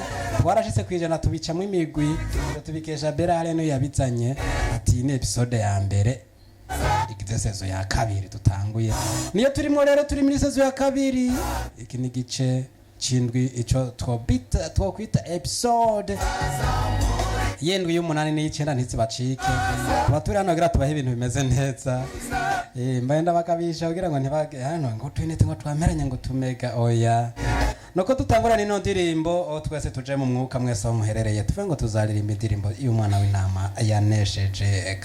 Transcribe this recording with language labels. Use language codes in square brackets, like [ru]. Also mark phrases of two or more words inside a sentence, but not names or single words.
[rn] twarashitse kwijana tubicamwe imigwi tubikesha Berale no yabizanye ati ni episode ya mbere igize session ya kabiri tutanguye niyo turimo rero turi muri session ya kabiri iki ni gice cindwi ico twokwita episode yendwi y'umunani n'iyicenda ntizibacike tuba turi hano kugira tubahe ibintu bimeze neza mbaye ndabakabisha kugira ngo ntibage hano ngo twinete ngo twameranye ngo tumega oya nuko tutangurana ino ndirimbo twese tuje mu mwuka mwese aho muherereye tuve ngo tuzaririmba indirimbo y'umwana w'intama yanesheje.